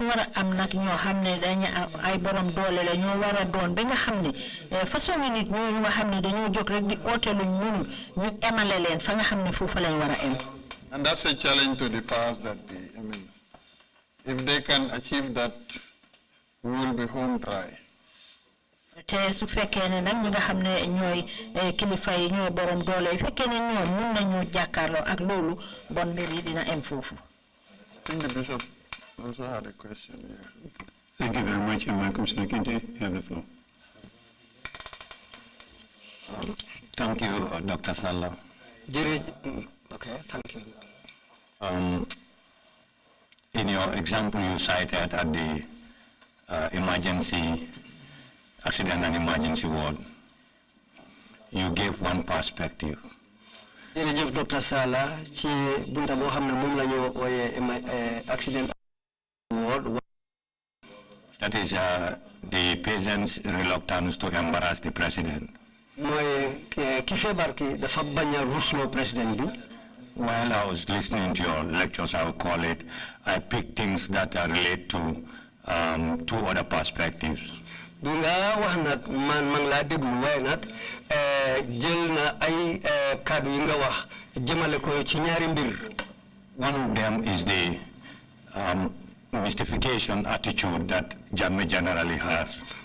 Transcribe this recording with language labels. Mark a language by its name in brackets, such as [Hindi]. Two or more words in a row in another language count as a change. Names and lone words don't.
[English] And that's a challenge to the powers that be. I mean, if they can achieve that, we will be home dry. [Wolof] Te su fekkene nak ñi nga xamne ñoy kilifa yi ñoy borom doole yi fekkene ñoom mën nañu jakarlo ak lolu bon mbir yi dina am fofu. [English] I think the bishop also had a question. Yeah. Thank you very much, Malcolm Sakinte. You have the floor. Thank you, Dr. Salla. Okay, thank you. In your example you cited at the emergency accident and emergency ward, you gave one perspective. Dr. [Wolof] Sala, ci bunta bo xamne mom lañu oyé [English] accident ward. That is the patient's reluctance to embarrass the president. [Wolof] Moy ki febar ki dafa baña ruslo president bi. [English] While I was listening to your lectures, I would call it, I picked things that relate to two other perspectives. One of them is the mystification attitude that Jammeh generally has.